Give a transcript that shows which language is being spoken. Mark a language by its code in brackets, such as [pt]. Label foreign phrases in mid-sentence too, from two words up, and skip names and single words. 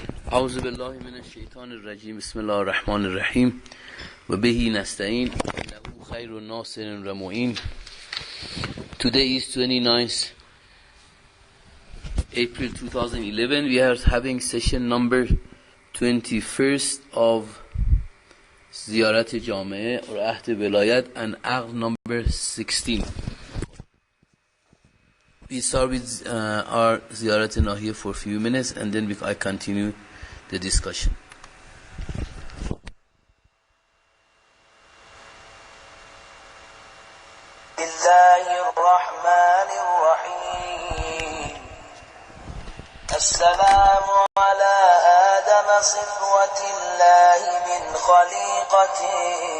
[ar] اعوذ بالله من الشیطان الرجیم بسم الله الرحمن الرحیم و بهی نستعین انه خیر ناصر و معین. [en] Today is 29th April 2011. We are having session number 21st of زیارت جامعه or عهد ولایت and عقد number 16. We start with our زیارت ناحیه for a few minutes and then I continue the discussion. [ar] الله الرحمن الرحيم. السلام على آدم صفوة الله من خليقته.